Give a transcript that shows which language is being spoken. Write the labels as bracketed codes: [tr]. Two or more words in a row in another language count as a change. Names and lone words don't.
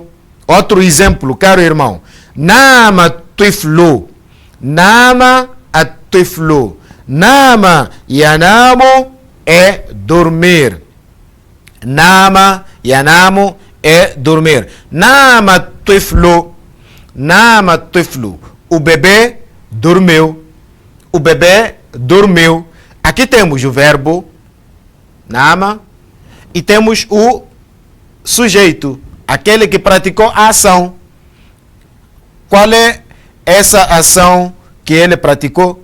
[pt] Outro exemplo, caro irmão. [ar] نام طفل. نام الطفل. نام ينام [pt] é dormir. [ar] نام ينام [pt] é dormir. [ar] نام طفل. نام طفل. [pt] O bebê dormiu. O bebê dormiu. Aqui temos o verbo nama e temos o sujeito, aquele que praticou a ação. Qual é essa ação que ele praticou?